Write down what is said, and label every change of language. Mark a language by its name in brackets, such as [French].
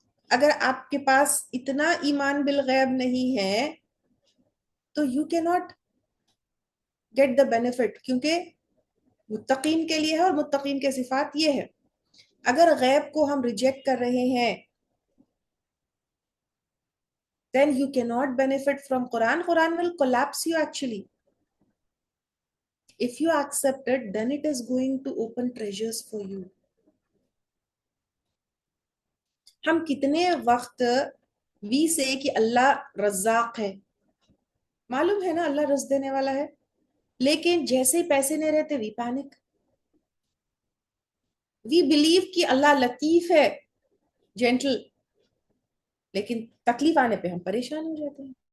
[Urdu] اگر آپ کے پاس اتنا ایمان بالغیب نہیں ہے تو [English] you کی not get the benefit, [Urdu] کیونکہ متقین کے لیے ہے اور متقین کے صفات یہ ہے. اگر غیب کو ہم ریجیکٹ کر رہے ہیں [English] then you cannot benefit from Quran. Quran will collapse you actually. If you accept it, then it is going to open treasures for you. [Urdu] ہم کتنے وقت [English] we say [Urdu] کہ اللہ رزاق ہے، معلوم ہے نا اللہ رزق دینے والا ہے، لیکن جیسے ہی پیسے نہیں رہتے [English] We panic. We believe [Urdu] کہ اللہ لطیف ہے، جینٹل، لیکن تکلیف آنے پہ ہم پریشان ہو جاتے ہیں.